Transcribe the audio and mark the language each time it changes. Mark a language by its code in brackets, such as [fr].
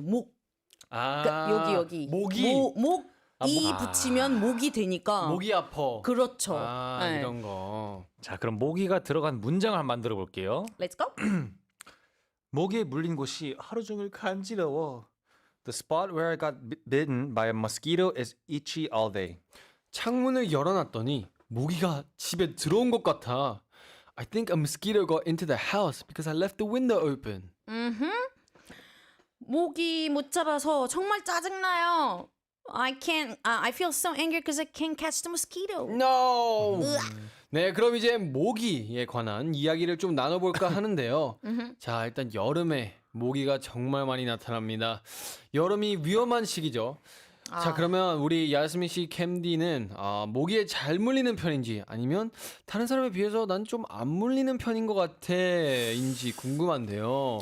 [ko] 목. 그러니까 여기. 모기. 목이 목. 붙이면 목이 되니까. 목이 아파. 그렇죠. 네. 이런 거. 자, 그럼 모기가 들어간 문장을 한번 만들어 볼게요. [en] Let's go. [ko] 모기에 물린 곳이 하루 종일 간지러워. [en] The spot where I got bitten by a mosquito is itchy all day. [ko] 창문을 열어놨더니 모기가 집에 들어온 것 같아. [en] I think a mosquito got into the house because I left the window open. [ko] 모기 못 잡아서 정말 짜증나요. [en] I feel so angry because I can't catch the mosquito. No. [ko] 네, 그럼 이제 모기에 관한 이야기를 좀 나눠볼까 하는데요. 자, 일단 여름에 모기가 정말 많이 나타납니다. 여름이 위험한 시기죠. 자, 그러면 우리 야스민 씨 캠디는 모기에 잘 물리는 편인지 아니면 다른 사람에 비해서 난 좀 안 물리는 편인 것 같아인지 궁금한데요.